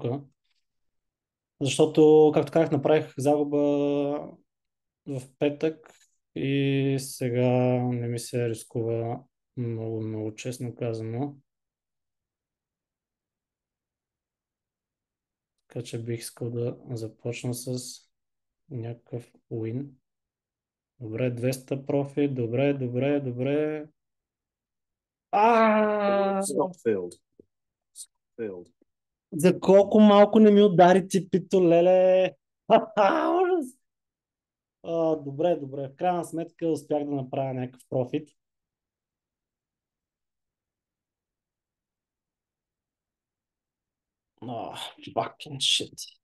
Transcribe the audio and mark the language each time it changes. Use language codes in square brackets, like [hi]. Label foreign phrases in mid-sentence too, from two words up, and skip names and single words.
[bg] Защото, както казах, направих загуба в петък и сега не ми се рискува много, много честно казано. Така че бих искал да започна с някакъв win. Добре, 200 профит. Добре, добре, добре. [en] Stop filled. Stop filled. [bg] За колко малко не ми удари типито, леле. Ужас. Добре, добре. В крайна сметка успях да направя някакъв профит. [en] Fucking shit.